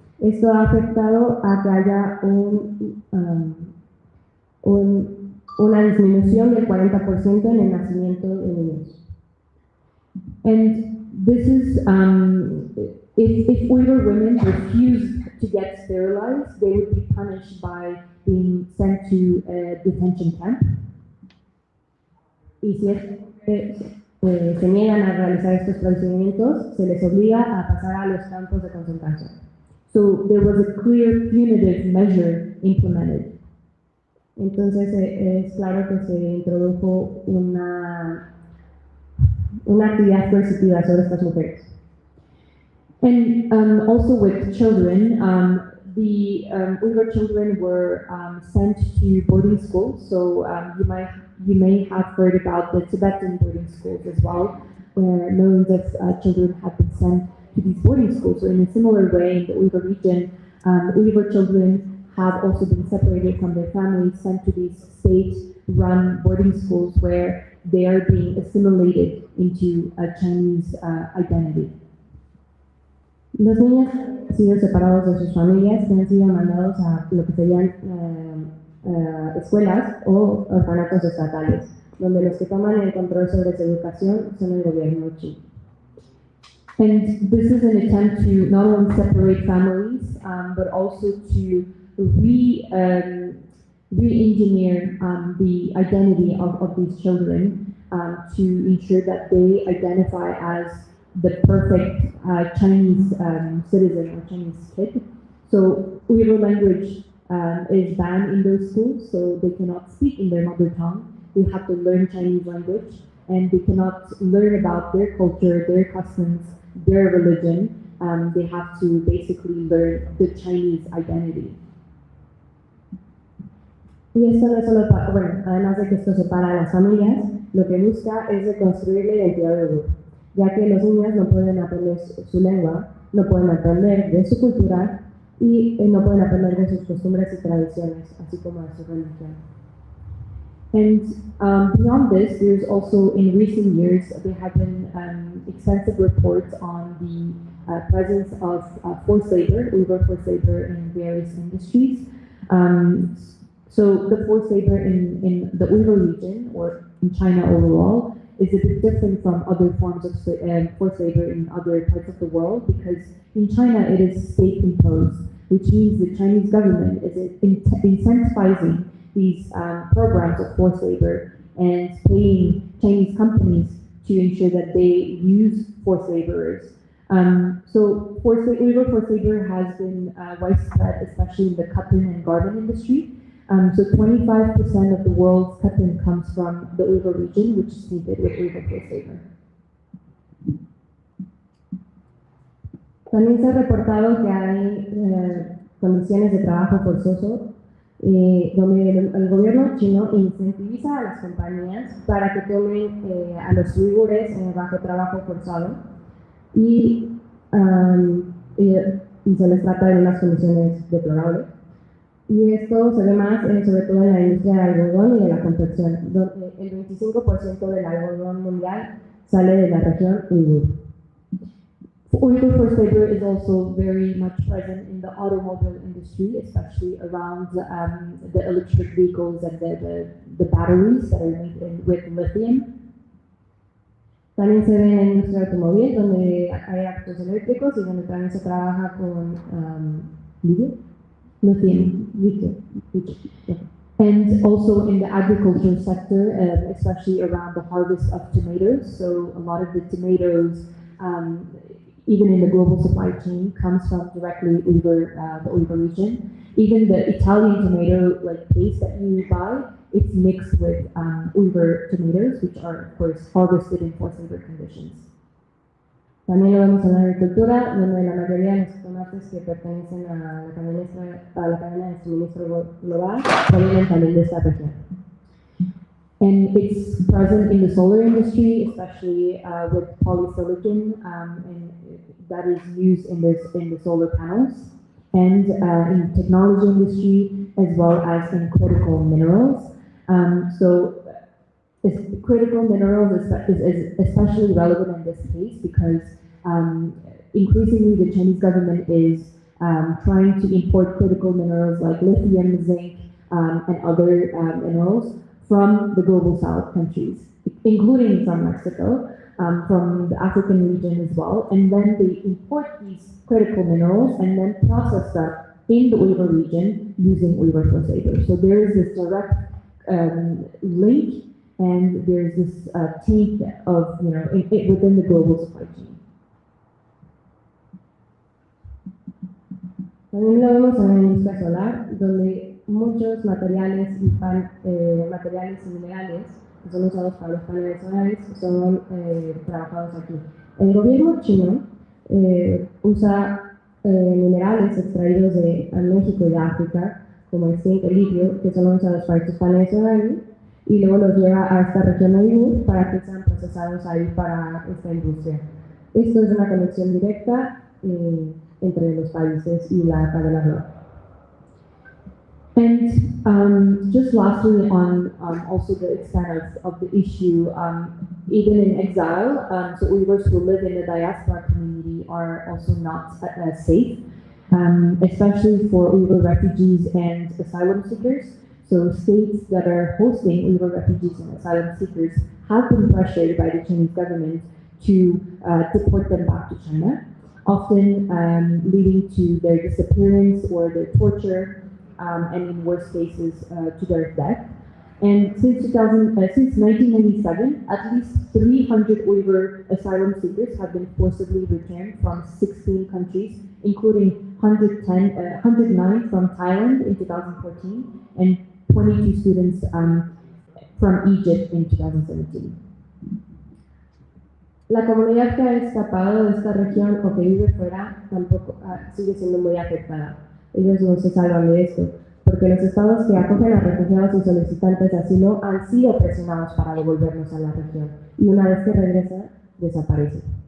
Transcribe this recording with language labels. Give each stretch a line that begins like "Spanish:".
Spanish: Esto ha afectado a que haya una disminución del 40% en el nacimiento de niños.
English: And this is, if Uyghur women refused to get sterilized, they would be punished by being sent to a detention camp.
Spanish: Y si se niegan a realizar estos procedimientos, se les obliga a pasar a los campos de concentración.
English: So there was a clear punitive measure implemented.
Spanish: Entonces es claro que se introdujo una actividad coercitiva sobre estas mujeres.
English: And also with children, the Uyghur children were sent to boarding schools. So you may have heard about the Tibetan boarding schools as well, where millions of children have been sent to these boarding schools. So in a similar way, in the Uyghur region, Uyghur children have also been separated from their families, sent to these state-run boarding schools where they are being assimilated into a Chinese identity.
Spanish: Los niños han sido separados de sus familias, que han sido mandados a lo que serían escuelas o orfanatos estatales, donde los que toman el control sobre su educación son el gobierno chino.
English: And this is an attempt to not only separate families, but also to re-engineer the identity of these children to ensure that they identify as the perfect Chinese citizen or Chinese kid. So Uyghur language is banned in those schools, so they cannot speak in their mother tongue. They have to learn Chinese language, and they cannot learn about their culture, their customs, their religion. They have to basically learn the Chinese identity.
Spanish: Y esto no es solo para, bueno, además de que esto separa a las familias, lo que busca es reconstruir la identidad de Uyghur, ya que los niños no pueden aprender su lengua, no pueden aprender de su cultura y no pueden aprender de sus costumbres y tradiciones, así como de su religión.
English: And beyond this, there's also, in recent years, there have been extensive reports on the presence of forced labor, Uyghur forced labor in various industries. So the forced labor in the Uyghur region, or in China overall, is a bit different from other forms of forced labor in other parts of the world, because in China it is state-imposed, which means the Chinese government is incentivizing these programs of forced labor and paying Chinese companies to ensure that they use forced laborers. So Uyghur forced labor has been widespread, especially in the cotton and garment industry. So 25% of the world's cotton comes from the Uigur region, which is seeded with Uyghur forced labor.
Spanish: También se ha reportado que hay condiciones de trabajo forzoso donde el gobierno chino incentiviza a las compañías para que tomen a los uigures bajo trabajo forzado y se les trata de unas condiciones deplorables. Y esto se ve más sobre todo en la industria del algodón y de la confección, donde el 25% del algodón mundial sale de la región Uigur.
English: Uyghur forced labor is also very much present in the automobile industry, especially around the electric vehicles and the batteries that are made with lithium.
Spanish: También se ve en la industria automóvil, donde hay autos eléctricos y donde también se trabaja con lithium.
English: And also in the agriculture sector, especially around the harvest of tomatoes. So a lot of the tomatoes, even in the global supply chain, comes from directly Uigur, the Uigur region. Even the Italian tomato paste that you buy, it's mixed with Uigur tomatoes, which are of course harvested in forced labor conditions.
Spanish: También lo vemos en la agricultura, donde la mayoría de los tomates que pertenecen a la cadena de suministro global provienen también de esta región.
English: And it's present in the solar industry, especially with polysilicon, and that is used in the solar panels, and in technology industry, as well as in critical minerals. So critical minerals is especially relevant in this case because increasingly the Chinese government is trying to import critical minerals like lithium, zinc, and other minerals from the global south countries, including from Mexico, from the African region as well, and then they import these critical minerals and then process them in the Uigur region using Uigur forced labor. So there is this direct link, and there's this taint of, within the global supply chain.
Spanish: También lo vemos en la industria solar, donde muchos materiales y minerales que son usados para los paneles solares son trabajados aquí. El gobierno chino usa minerales extraídos de México y de África, como el zinc, el litio, que son usados para estos paneles solares, y luego los lleva a esta región Uigur para que sean procesados ahí para esta industria. Esto es una conexión directa entre los países y la cadena global.
English: And just lastly on also the extent of the issue, even in exile, so Uyghurs who live in the diaspora community are also not safe, especially for Uyghur refugees and asylum seekers. So states that are hosting Uyghur refugees and asylum seekers have been pressured by the Chinese government to deport them back to China, often leading to their disappearance or their torture, and in worst cases, to their death. And since 1997, at least 300 Uyghur asylum seekers have been forcibly returned from 16 countries, including 109 from Thailand in 2014 and 22 students from Egypt in 2017.
Spanish: La comunidad que ha escapado de esta región o que vive fuera tampoco sigue siendo muy afectada. Ellos no se salvan de esto, porque los estados que acogen a refugiados y solicitantes de asilo han sido presionados para devolverlos a la región, y una vez que regresan, desaparecen.